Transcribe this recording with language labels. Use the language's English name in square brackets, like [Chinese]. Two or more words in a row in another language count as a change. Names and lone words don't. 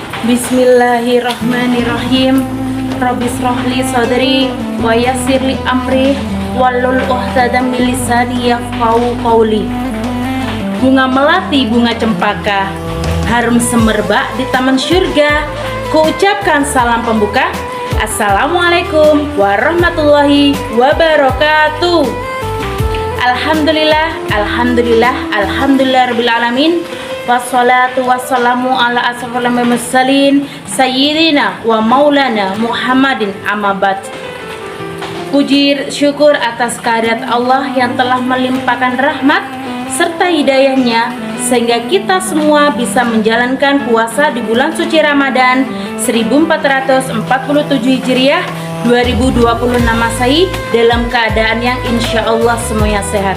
[Arabic] بسم الله الرحمن الرحيم رب اشرح لي صدري ويسر لي أمري واحلل عقدة من لساني يفقهوا قولي. [Indonesian] Bunga melati, bunga cempaka, harum semerbak di taman syurga. Kuucapkan salam pembuka. [Arabic] السلام عليكم ورحمة الله وبركاته. الحمد لله الحمد لله الحمد لله رب العالمين. والصلاة والسلام على أشرف المرسلين سيدنا ومولانا محمد أما بعد. [Indonesian] Puji syukur atas kehadirat Allah yang telah melimpahkan rahmat serta hidayahnya sehingga kita semua bisa menjalankan puasa di bulan suci Ramadan 1447 Hijriah 2026 Masehi dalam keadaan yang [Arabic] إن شاء الله [Indonesian] semuanya sehat.